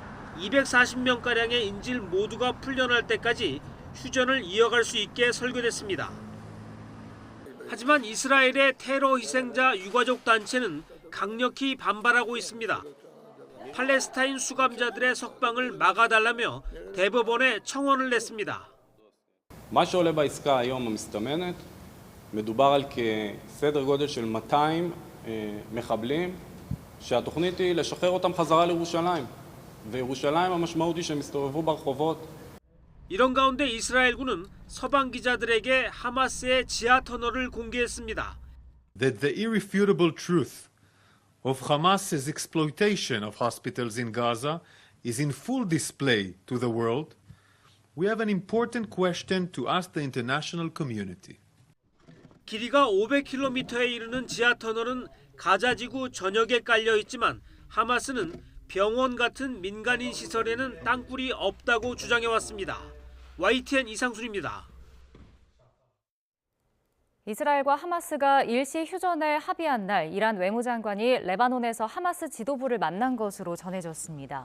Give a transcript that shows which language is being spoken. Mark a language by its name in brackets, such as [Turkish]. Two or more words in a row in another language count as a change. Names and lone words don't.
[Korean] 240명가량의 인질 모두가 풀려날 때까지 휴전을 이어갈 수 있게 설계됐습니다. 하지만 이스라엘의 테러 희생자 유가족 단체는 강력히 반발하고 있습니다. 팔레스타인 수감자들의 석방을 막아달라며 대법원에 청원을 냈습니다. [Hebrew] מה שעולה בעסקה היום המסתמנת, מדובר על כסדר גודל של 200 מחבלים, שהתוכנית היא לשחרר אותם חזרה לירושלים. וירושלים המשמעות היא שהם מסתובבו ברחובות. [Korean] 이런 가운데 이스라엘군은 서방 기자들에게 하마스의 지하 터널을 공개했습니다. [English] That the irrefutable truth of Hamas's exploitation of hospitals in Gaza is in full display to the world, we have an important question to ask the international community. [Korean] 길이가 500km에 이르는 지하 터널은 가자지구 전역에 깔려 있지만 하마스는 병원 같은 민간인 시설에는 땅굴이 없다고 주장해왔습니다. YTN 이상순입니다. 이스라엘과 하마스가 일시 휴전에 합의한 날 이란 외무장관이 레바논에서 하마스 지도부를 만난 것으로 전해졌습니다.